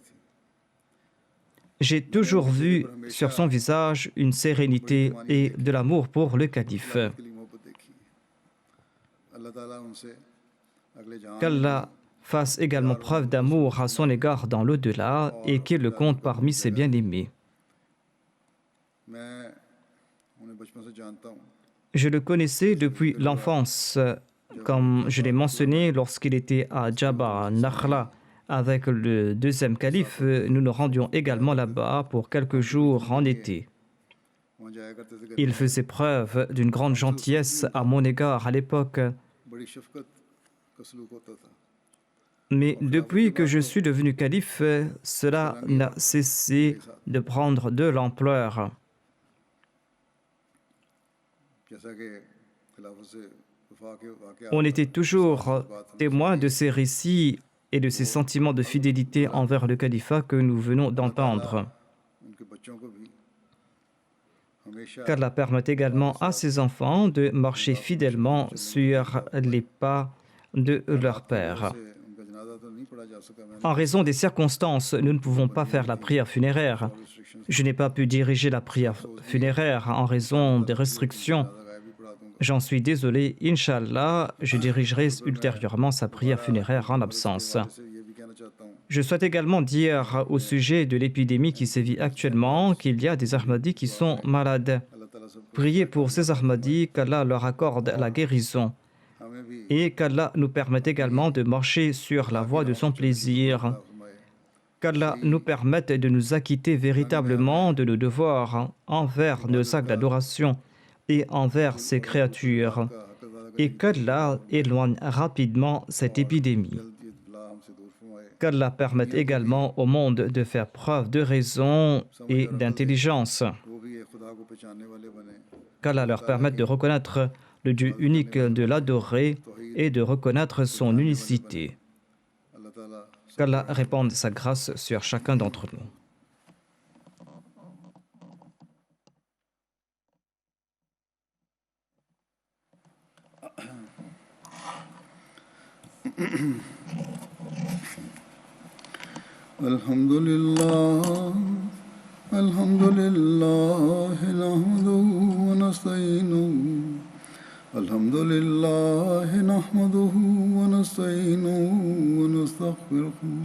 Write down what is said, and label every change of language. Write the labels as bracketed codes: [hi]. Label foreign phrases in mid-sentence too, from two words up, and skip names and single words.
[fr] J'ai toujours vu sur son visage une sérénité et de l'amour pour le calife. Qu'Allah fasse également preuve d'amour à son égard dans l'au-delà et qu'il le compte parmi ses bien-aimés. [ur] بچپن سے جانتا ہوں [fr] Je le connaissais depuis l'enfance, comme je l'ai mentionné lorsqu'il était à Djaba, Nakhla. Avec le deuxième calife, nous nous rendions également là-bas pour quelques jours en été. [ur] وہاں جایا کرتے تھے [fr] Il [ur] گرمیوں میں [fr] faisait preuve d'une grande gentillesse à mon égard à l'époque, [ur] بڑی شفقت کا سلوک ہوتا تھا [fr] mais depuis que je suis devenu calife, cela n'a cessé de prendre de l'ampleur. [ur] جیسا کہ خلافت سے وفا کے واقعہ [fr] On était toujours témoins de ces récits et de ces sentiments de fidélité envers le califat que nous venons d'entendre. [ur] ان کے بچوں کو بھی ہمیشہ [fr] Qu'Allah permette également à ses enfants de marcher fidèlement sur les pas de leur père. [ur] سے ان کا جنازہ تو نہیں پڑھا جا سکا میں نے [fr] En raison des circonstances, nous ne pouvons pas faire la prière funéraire. Je n'ai pas pu diriger la prière funéraire en raison des restrictions. [ur] جنازہ غائب بھی پڑھا دوں گا [fr] J'en suis désolé. Inch'Allah, je dirigerai ultérieurement sa prière funéraire en absence. [ur] جیسے یہ بھی کہنا چاہتا ہوں [fr] Je souhaite également dire au sujet de l'épidémie qui sévit actuellement qu'il y a des Ahmadis qui sont malades. [ur] اللہ تعالیٰ سب [fr] Priez pour ces Ahmadis, qu'Allah leur accorde la guérison [ur] ہمیں بھی [fr] et qu'Allah nous permette également de marcher sur la voie de son plaisir. [ur] فرمائے [fr] Qu'Allah nous permette de nous acquitter véritablement de nos devoirs envers nos actes d'adoration et envers ses créatures. [ur] کا حق ادا [fr] Et qu'Allah éloigne rapidement cette épidémie. [ur] جلد یہ بلا ہم سے دور فرمائے [fr] Qu'Allah permette également au monde de faire preuve de raison et d'intelligence. [ur] وہ بھی یہ خدا کو پہچاننے والے بنے [fr] Qu'Allah leur permette de reconnaître le Dieu unique, de l'adorer et de reconnaître son unicité. [ur] اللہ تعالیٰ [fr] Qu'Allah répande sa grâce sur chacun d'entre nous. [ar] الحمد لله نحمده ونستعينه الحمد لله نحمده ونستعينه ونستغفره